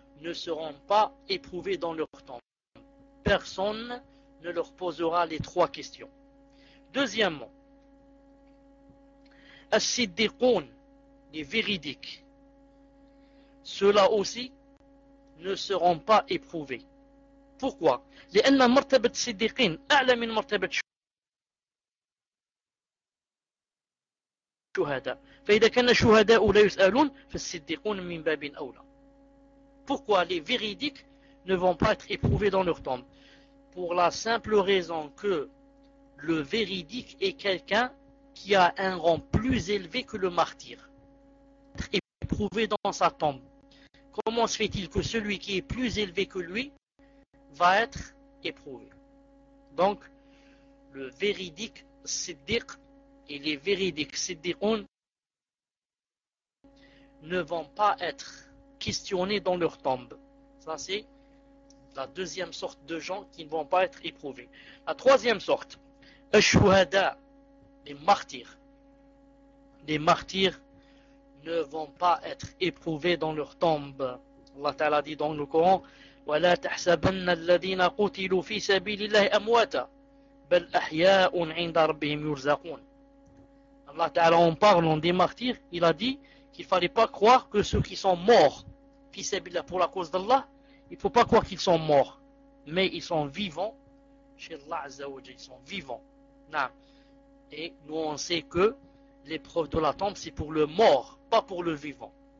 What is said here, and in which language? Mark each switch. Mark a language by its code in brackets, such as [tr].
[fr] Ne seront pas éprouvés dans leur tombe. Personne ne leur posera les trois questions. Deuxièmement, As-Siddiqoun, les véridiques, ceux-là aussi ne seront pas éprouvés. Pourquoi? [ar] لأن مرتبة الصديقين أعلى من مرتبة الشهداء. فإذا كان الشهداء لا يسألون فالصديقون من باب أولى. [fr] Pourquoi les véridiques ne vont pas être éprouvés dans leur tombe? Pour la simple raison que le véridique est quelqu'un qui a un rang plus élevé que le martyr. Être éprouvé dans sa tombe. Comment se fait-il que celui qui est plus élevé que lui va être éprouvé? Donc, le véridique siddiq et les véridiques siddiqoun ne vont pas être questionnés dans leur tombe. Ça, c'est la deuxième sorte de gens qui ne vont pas être éprouvés. La troisième sorte, Ash-Shuhada, les martyrs. Les martyrs ne vont pas être éprouvés dans leur tombe. Allah Ta'ala dit dans le Coran, [ar] وَلَا تَحْسَبَنَّ الَّذِينَ قُتِلُوا فِي سَبِيلِ اللَّهِ أَمْوَاتًا بَلْ أَحْيَاءٌ عِنْدَ رَبِّهِمْ يُرْزَقُونَ. [fr] Allah Ta'ala, en parlant des martyrs, il a dit qu'il ne fallait pas croire que ceux qui sont morts pour la cause d'Allah, il ne faut pas croire qu'ils sont morts, mais ils sont vivants chez Allah Azza wa Jalla, ils sont vivants. Et nous on sait que l'épreuve de la tombe c'est pour le mort, pas pour le vivant.